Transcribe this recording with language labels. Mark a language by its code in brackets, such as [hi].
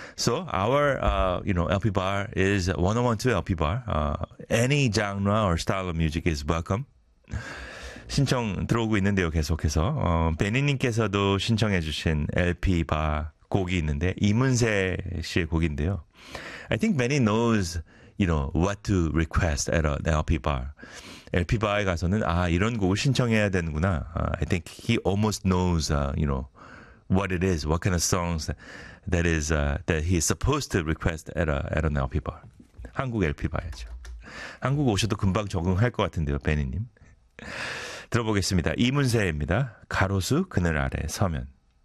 [en] So our LP bar is 1012 LP bar. Any genre or style of music is welcome. [ko] 신청 들어오고 있는데요. 계속해서 베니님께서도 신청해 주신 LP bar 곡이 있는데 이문세 씨의 곡인데요. [en] I think Benny knows what to request at an LP bar. [ko] LP bar에 가서는 아 이런 곡을 신청해야 되는구나. [en] I think he almost knows what it is, what kind of songs that is that he is supposed to request at an LP bar. [ko] 한국 LP bar이죠. 한국 오셔도 금방 적응할 것 같은데요, 베니님. 들어보겠습니다. 이문세입니다. 가로수 그늘 아래 서면.